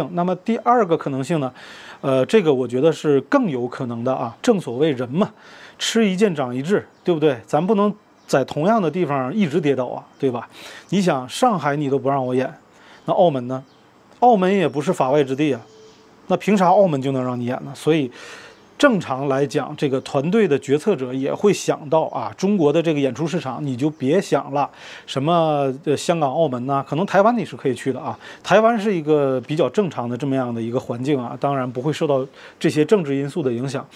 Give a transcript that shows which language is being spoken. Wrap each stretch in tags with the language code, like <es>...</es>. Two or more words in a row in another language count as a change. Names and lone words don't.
<zh>那麼第2個可能性呢，這個我覺得是更有可能的啊。正所謂人嘛，吃一堑長一智，對不對？咱不能在同樣的地方一直跌倒啊，對吧？你想上海你都不讓我演，那澳門呢？澳門也不是法外之地啊，那憑啥澳門就能讓你演呢？所以正常來講，這個團隊的決策者也會想到中國的這個演出市場，你就別想了，什麼香港、澳門呢？可能台灣你是可以去的啊。台灣是一個比較正常的這麼樣的一個環境啊，當然不會受到這些政治因素的影響。</zh>